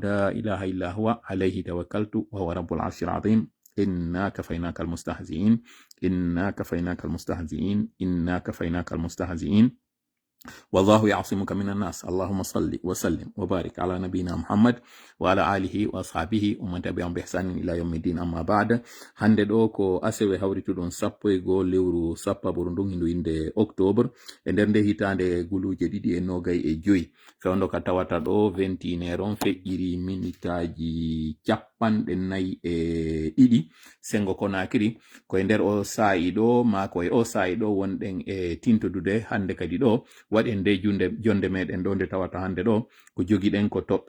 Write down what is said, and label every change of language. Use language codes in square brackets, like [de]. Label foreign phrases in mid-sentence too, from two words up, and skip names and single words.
[ar] لا إله إلا هو عليه توكلت وهو رب العرش العظيم إنا كفيناك المستهزئين إنا كفيناك المستهزئين إنا كفيناك المستهزئين والله يعصمك من الناس اللهم صل وسلم وبارك على نبينا محمد وعلى آله وأصحابه ومن تبعهم بإحسان إلى يوم الدين أما بعد [ff] hande ɗo ko asewe hawrituɗon 1 lewru sappaɓuru ndun hindu inde octobre e nder nde hitande guluje 2 fewndo ka tawata ɗo 21 on feƴƴiri minitaji 42 sengo konakiri koye nder o sa'i ɗo ma koye o sa'i ɗo wonɗen e tintodude hande kadi ɗo waɗen nde jonde meɗen ɗo nde tawata hande ɗo ko jogiɗen ko toɓɓe